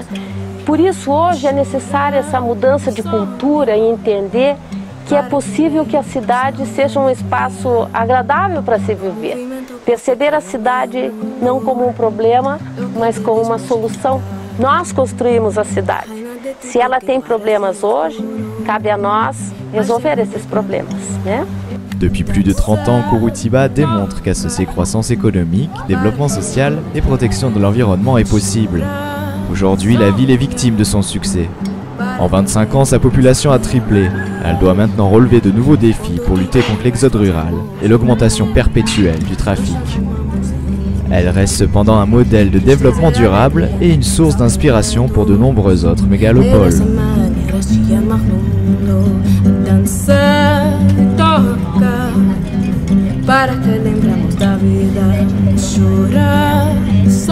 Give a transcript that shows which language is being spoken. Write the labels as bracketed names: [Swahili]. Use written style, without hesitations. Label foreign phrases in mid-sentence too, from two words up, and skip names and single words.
[Portuguese] Por isso, hoje é necessária essa mudança de cultura e entender que é possível que a cidade seja um espaço agradável para se viver. Perceber a cidade não como um problema, mas como uma solução. Nós construímos a cidade. Se ela tem problemas hoje, cabe a nós resolver esses problemas, né? [French] Depuis plus de 30 ans, Curitiba démontre qu'associer croissance économique, développement social et protection de l'environnement est possible. Aujourd'hui, la ville est victime de son succès. En 25 ans, sa population a triplé. Elle doit maintenant relever de nouveaux défis pour lutter contre l'exode rural et l'augmentation perpétuelle du trafic. Elle reste cependant un modèle de développement durable et une source d'inspiration pour de nombreux autres mégalopoles. [Portuguese] Dançar, tocar. para que lembramos da vida. Chorar